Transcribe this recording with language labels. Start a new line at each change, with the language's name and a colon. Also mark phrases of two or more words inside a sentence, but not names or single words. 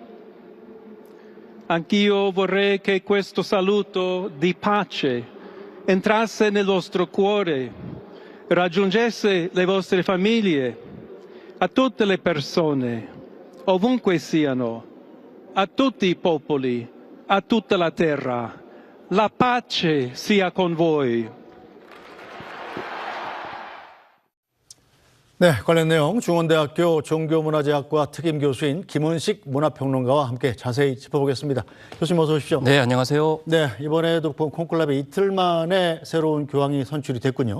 Italian: Anch'io vorrei che questo saluto di pace entrasse nel vostro cuore, raggiungesse le vostre famiglie, a tutte le persone, ovunque siano, a tutti i popoli, a tutta la terra. La pace sia con voi.
Korean: 네, 관련 내용 중원대학교 종교문화재학과 특임교수인 김은식 문화평론가와 함께 자세히 짚어보겠습니다. 교수님 어서 오십시오. 네, 안녕하세요. 네, 이번에도 콘클라베 이틀 만에 새로운 교황이 선출이 됐군요.